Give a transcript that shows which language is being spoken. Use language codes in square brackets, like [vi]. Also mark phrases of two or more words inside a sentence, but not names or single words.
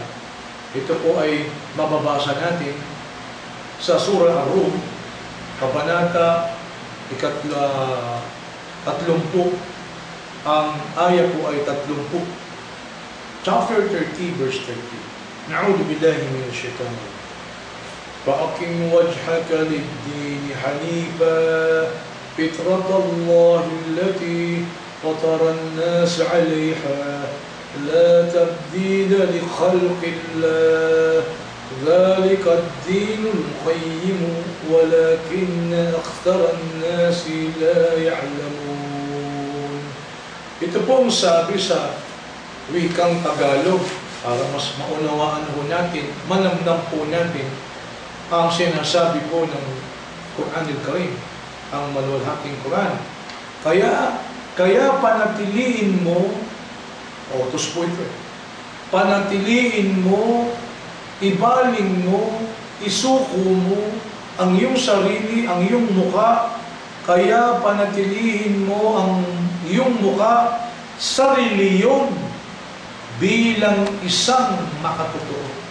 [tl] Ito po ay mababasa natin sa Surah Ar-Rum, Kabanata 30. Ang ayat po ay 30. [en] Chapter 30, verse 30. [ar] نعوذ بالله من الشيطان الرجيم. فَأَقِمْ وَجْهَكَ لِلدِّينِ حَنِيفًا فِطْرَةَ اللَّهِ الَّتِي فَطَرَ النَّاسَ عَلَيْهَا لَا تَبْدِيلَ لِخَلْقِ اللَّهِ ذَلِكَ الدِّينُ الْقَيِّمُ وَلَكِنَّ أَكْثَرَ النَّاسِ لَا يَعْلَمُونَ. [tl] Ito pong sabi sa wikang Tagalog para mas maunawaan po natin, manamnam po natin ang sinasabi po ng Quran al-Karim, ang maluwalhating Quran. Kaya panatiliin mo, utos po ito, panatiliin mo, ibaling mo, isuko mo ang iyong sarili, ang iyong mukha, kaya panatiliin mo ang iyong mukha sa reliyon bilang isang makatotoo.